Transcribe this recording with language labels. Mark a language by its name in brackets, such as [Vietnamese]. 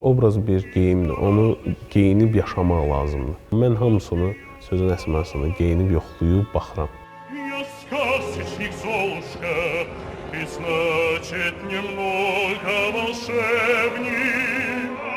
[Azerbaijani] Obraz bir geyimdir, onu geyinib yaşamaq lazımdır. Mən hamısını sözün əsmasında geyinib yoxlayıb baxıram. [Russian] Я сказочник Золушка, и значит немного волшебник.